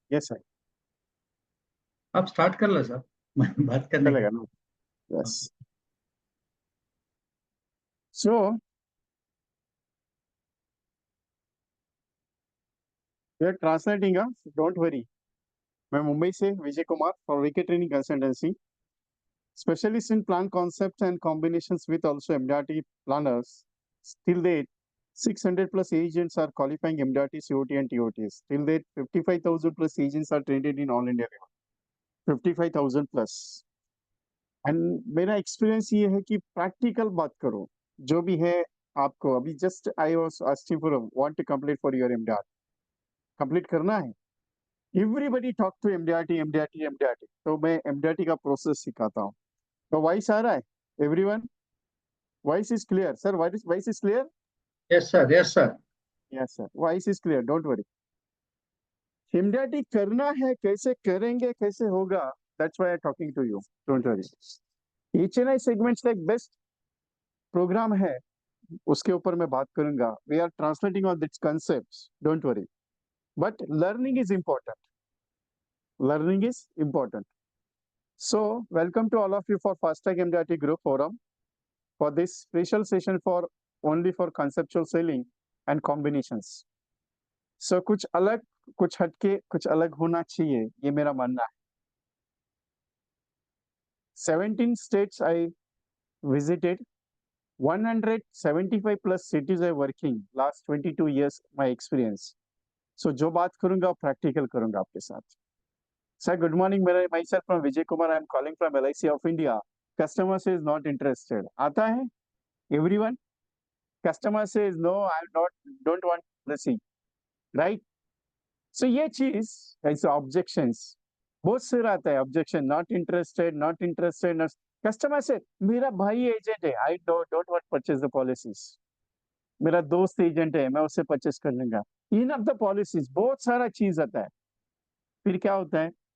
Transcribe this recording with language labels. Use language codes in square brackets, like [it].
[en] Yes sir. [hi] आप start कर लो साहब। बात करने का। चलेगा ना। Yes. [en] So we are translating, don't worry. [hi] मैं मुंबई से [en] Vijay Kumar for VK training consultancy, specialist in plan concepts and combinations with also MDRT planners. Till date, 600 plus agents are qualifying MDRT, COT and TOTs. Till date, 55,000 plus agents are trained in all India level. 55,000 plus. [hi] And मेरा experience ये है कि practical बात करो जो भी है। [en] आपको अभी just I was asking for want to complete for your MDR, [hi] complete करना है। [en] everybody talk to MDRT MDRT MDRT, [hi] तो मैं एमडीआरटी का प्रोसेस सिखाता हूँ। [en] तो वॉइस आ रहा है everyone? Voice is clear sir? Voice is clear? Yes sir, yes sir. Yes sir, voice is clear, don't worry. [hi] MDRT करना है, कैसे करेंगे, कैसे होगा, [en] That's why I talking to you, don't worry. [hi] H N I segments का एक best programme है, उसके ऊपर मैं बात करूंगा। [en] We are translating on this concept, don't worry, but learning is important. Learning is important. So welcome to all of you for FASTag MDRT group forum for this special session for only for conceptual selling and combinations. [hi] So कुछ अलग, कुछ हटके, कुछ अलग होना चाहिए, ये मेरा मानना है। [en] 17 states I visited, 175 plus cities I working, last 22 years my experience. [hi] So जो बात करूंगा प्रैक्टिकल करूंगा आपके साथ। [en] Sir, good morning. Myself from Vijay Kumar. I am calling from LIC of India. Customer says not interested. [hi] आता है? Everyone? [en] Customer says no, I don't want receipt, right? [hi] So ये चीज ऐसे ऑब्जेक्शंस बहुत से आता है। [en] Objection, not interested, not interested. [hi] Customer से मेरा भाई एजेंट है, [en] I don't want purchase the policies. [hi] मेरा दोस्त एजेंट है, मैं उससे परचेज कर लूंगा। [en] in of the policies [hi] बहुत सारा चीज आता है। फिर क्या होता है?